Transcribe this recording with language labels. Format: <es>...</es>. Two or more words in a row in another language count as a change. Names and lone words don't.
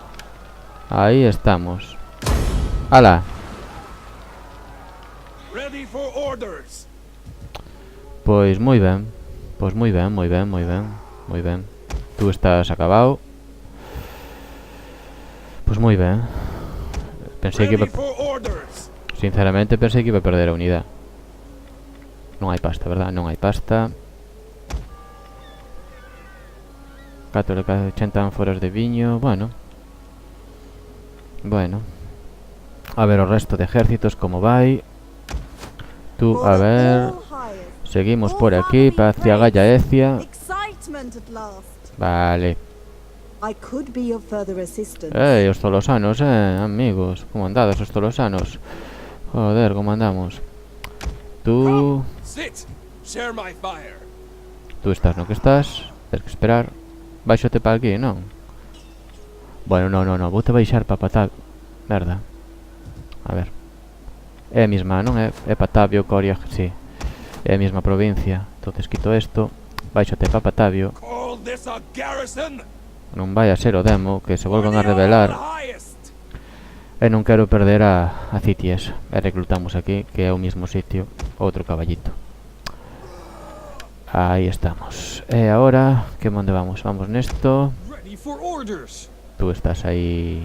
<gl>Aí estamos. Ala.</gl> <en>Ready for orders!</en> <gl>Pois moi ben. Pois moi ben, moi ben, moi ben. Moi ben. Tú estás acabado. Pois moi ben. Pensei que iba...</gl> <en>Ready for orders!</en> <gl>Sinceramente pensei que iba a perder a unidade. Non hai pasta, verdad? Non hai pasta. 80 ánforas de viño, bueno. Bueno. A ver o resto de ejércitos como vai. Tú, a ver.</gl> <es>Seguimos por aquí, hacia Gallaecia.</es> <gl>Vale. Os tolosanos, amigos. Como andades os tolosanos? Joder, como andamos. Tú...</gl> <en>Sit! Share my fire!</en> <gl>Tú estás no que estás. Tens que esperar. Baixote para aquí, non? Bueno, non, vou te baixar para Patavio. Merda. A ver. É a mesma, non é? É Patavio, Coria, sí. É a mesma provincia. Entonces quito isto. Baixote para Patavio.</gl> <en>Call this a garrison!</en> <gl>Non vai a ser o demo, que se volvan a rebelar. E non quero perder a Cities. E reclutamos aquí, que é o mesmo sitio. Outro caballito. Aí estamos. E agora, que onde vamos? Vamos nesto. Tú estás aí.</gl>